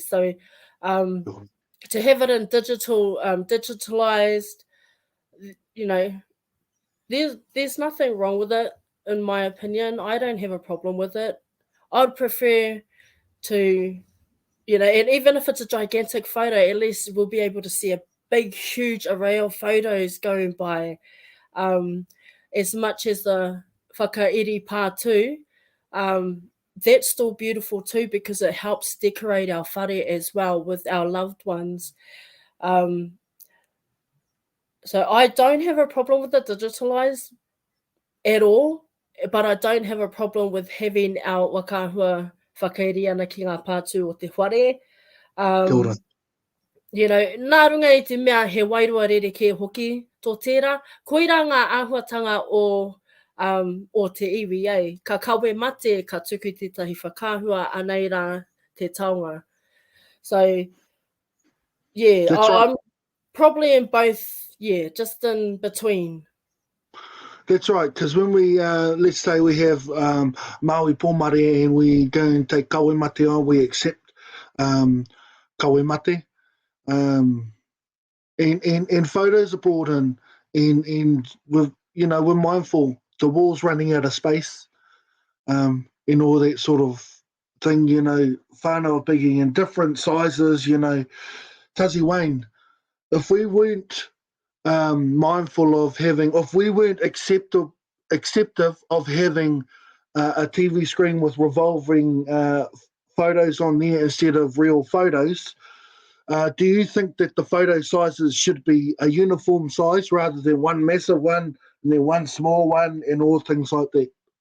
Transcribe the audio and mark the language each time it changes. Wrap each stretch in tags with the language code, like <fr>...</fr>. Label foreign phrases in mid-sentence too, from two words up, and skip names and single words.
<en>So to have it in digitalized, there's nothing wrong with it, in my opinion. I don't have a problem with it. I'd prefer to, you know, and even if it's a gigantic photo, at least we'll be able to see a big, huge array of photos going by. As much as the</en> <mi>whakairi pātū,</mi> <en>that's still beautiful too, because it helps decorate our whare as well with our loved ones. So I don't have a problem with the digitalized at all, but I don't have a problem with having our</en> <mi>wakahua whakairi ana ki ngā pātū o te whare. Kia ora.</mi> <en>You know,</en> <mi>nā runga i te mea he wairua rereke hoki tō tērā. Koira ngā āhuatanga o te iwi, ei. Ka kawe mate, ka tuku tētahi whakahua, anei rā te taonga.</mi> <en>So, yeah, That's right. I'm probably in both, yeah, just in between. That's right, because when we, let's say we have Maui Pōmare and we go and take</en> <mi>kawe mate</mi> <en>on, we accept</en> <mi>kawe mate.</mi> <en>And photos are brought in, and with, you know, we're mindful the wall's running out of space, and all that sort of thing, you know, whānau biggie in different sizes, you know. Tazi Wayne, if we weren't mindful of having, if we weren't acceptive of having a TV screen with revolving photos on there instead of real photos, do you think that the photo sizes should be a uniform size rather than one massive one and then one small one and all things like that?</en>